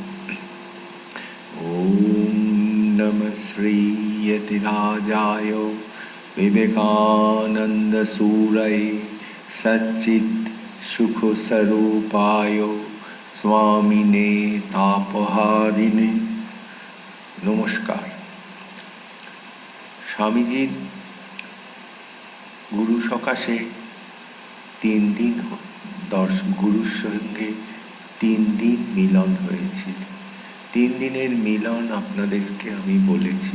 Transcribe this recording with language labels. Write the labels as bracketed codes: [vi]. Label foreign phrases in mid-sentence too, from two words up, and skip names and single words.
[sa] ॐ नमः श्री यतिराजाय विवेकानन्दसूरये सच्चित् सुखस्वरूपाय स्वामिने तापहारिणे नमस्कार। [bn] স্বামীজির গুরু সকাশে 3 দিন গুরুর সঙ্গে 3 দিন মিলন হয়েছিল। 3 দিনের মিলন আপনাদেরকে আমি বলেছি।